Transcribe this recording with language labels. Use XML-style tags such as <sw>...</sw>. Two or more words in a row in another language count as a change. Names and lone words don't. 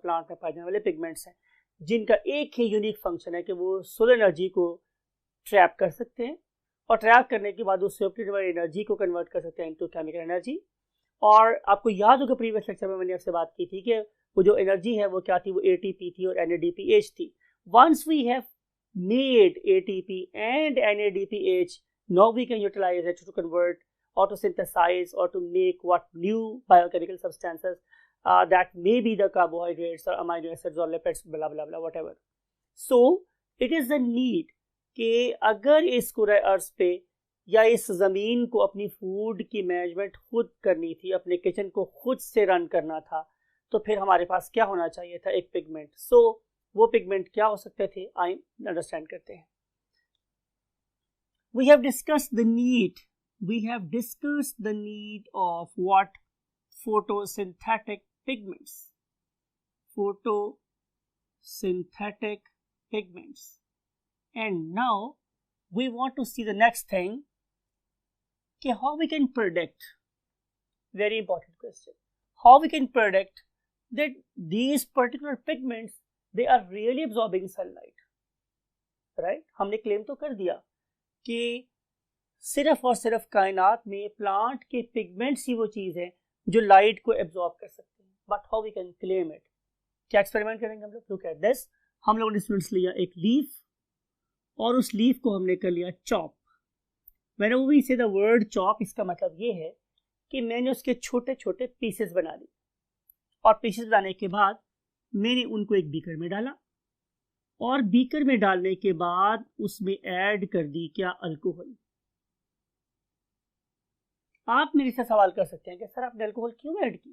<hi>प्लांट में पाए जाने वाले पिगमेंट्स हैं जिनका एक ही</hi> <en>unique function</en> <hi>है कि वो</hi> <en>solar energy</en> <hi>को ट्रैप कर सकते हैं और ट्रैप करने के बाद उससे</hi> <en>optimal energy</en> <hi>को कन्वर्ट कर सकते हैं</hi> <en>into chemical energy.</en> <hi>और आपको याद होगा</hi> <en>previous lecture</en> <hi>में मैंने आपसे बात की थी कि वो जो एनर्जी है वो क्या थी? वो एटीपी थी और एनएडीपीएच थी।</hi> <en>once we have made ATP and NADPH, now we can utilize it to कन्वर्ट or to synthesize or to make what? New biochemical substances that may be the carbohydrates or amino acids or lipids, blah blah blah, whatever. So it is the need</en> <hi>कि अगर इस पूरे अर्थ पे या इस ज़मीन को अपनी फूड की मैनेजमेंट खुद करनी थी, अपने किचन को खुद से रन करना था, तो फिर हमारे पास क्या होना चाहिए था? एक पिगमेंट। सो वो पिगमेंट क्या हो सकते थे? आइए अंडरस्टैंड करते हैं।</hi> <en>We have discussed the need of what? photosynthetic pigments. Photosynthetic pigments. And now we want to see the next thing, how we can predict, very important question, how we can predict that these particular pigments, they are really absorbing sunlight, right?</en> <hi>हमने क्लेम तो कर दिया कि सिर्फ और सिर्फ कायनात में प्लांट के पिगमेंट्स ही वो चीज़ है जो लाइट को एब्जॉर्ब कर सकते हैं,</hi> <en>but how we can claim it?</en> <hi>क्या एक्सपेरिमेंट करेंगे हम लोग?</hi> <en>look at this.</en> <hi>हम लोगों ने स्टूडेंट्स लिया एक लीफ और उस लीफ को हमने कर लिया चॉप।</hi> <en>Whenever we say the word chop,</en> <hi>इसका मतलब ये है कि मैंने उसके छोटे छोटे पीसेस बना लिए और पीसेस बनाने के बाद मैंने उनको एक बीकर में डाला और बीकर में डालने के बाद उसमें ऐड कर दी क्या? अल्कोहल। आप मेरे से सवाल कर सकते हैं कि सर आपने अल्कोहल क्यों ऐड की?</hi>